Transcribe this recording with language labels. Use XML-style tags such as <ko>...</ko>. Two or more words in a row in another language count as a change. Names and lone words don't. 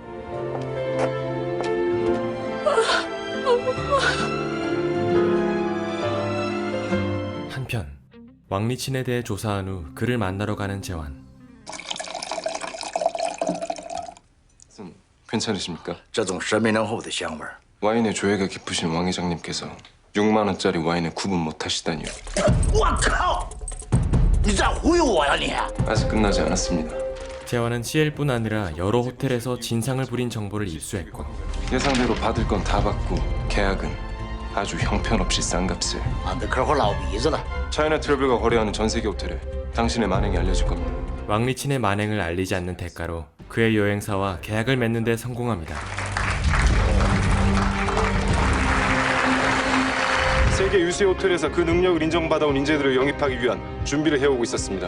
<ko>한편 왕리친에 대해 조사한 후 그를 만나러 가는 재환. 괜찮으십니까?</ko> <zh>这种神秘浓厚的香味儿。</zh> <ko>와인에 조예가 깊으신 왕 회장님께서 6만 원짜리 와인에 구분 못하시다니요.</ko> <zh>我靠！你在忽悠我呀你！</zh> <ko>아직 끝나지 않았습니다. 재환은 CL뿐 아니라 여러 호텔에서 진상을 부린 정보를 입수했고 예상대로 받을 건 다 받고 계약은 아주 형편없이 싼 값에.</ko> <zh>俺的客户老鼻子了。</zh> <ko>차이나 트러블과 거래하는 전 세계 호텔에 당신의 만행이 알려질 겁니다. 왕리친의 만행을 알리지 않는 대가로 그의 여행사와 계약을 맺는 데 성공합니다. 세계 유수의 호텔에서 그 능력을 인정받아온 인재들을 영입하기 위한 준비를 해오고 있었습니다.</ko>